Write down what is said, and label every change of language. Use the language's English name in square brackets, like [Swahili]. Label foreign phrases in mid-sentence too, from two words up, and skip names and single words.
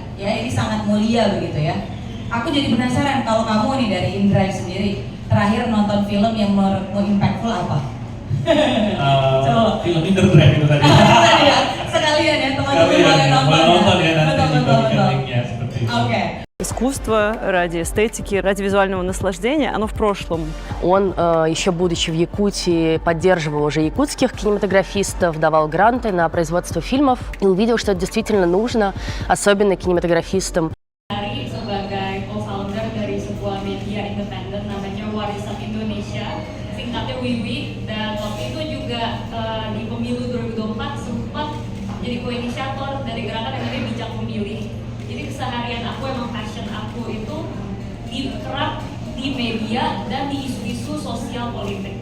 [Indonesian] Ya, ini sangat mulia begitu ya. Aku jadi penasaran, kalau kamu nih dari InDrive sendiri, terakhir nonton film yang menurutmu impactful apa? Film Inner Drive itu tadi. Tadi ya, sekalian ya teman-teman boleh nonton ya nanti. Betul. Oke. [Russian] Искусство ради эстетики, ради визуального наслаждения, оно в прошлом. Он, еще будучи в Якутии, поддерживал уже якутских кинематографистов, давал гранты на производство фильмов и увидел, что это действительно нужно, особенно кинематографистам. [Indonesian] Sebagai co-founder dari sebuah media independen namanya Warisan Indonesia, singkatnya WIWI, dan waktu itu juga di pemilu 2024 sempat jadi co-inisiator dari gerakan yang namanya Bijak Memilih. Jadi keseharian aku, emang passion aku itu dikerap di media dan di isu-isu sosial politik.